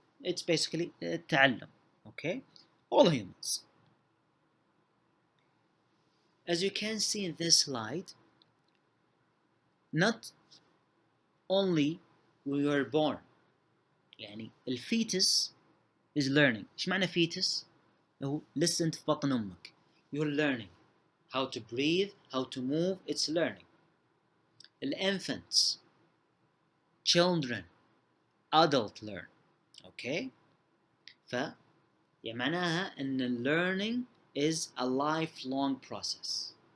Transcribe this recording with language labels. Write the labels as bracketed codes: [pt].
[en] It's basically تعلم, okay? All humans. As you can see in this slide, not only we were born, [ar] يعني الفيتس [en] is learning. [ar] إيش معنى fetus؟ هو لسه أنت في بطن أمك. [en] You're learning how to breathe, how to move, it's learning. Infants, children, adult learn. Okay? [ar] يعني معناها أن [en] learning is a lifelong process.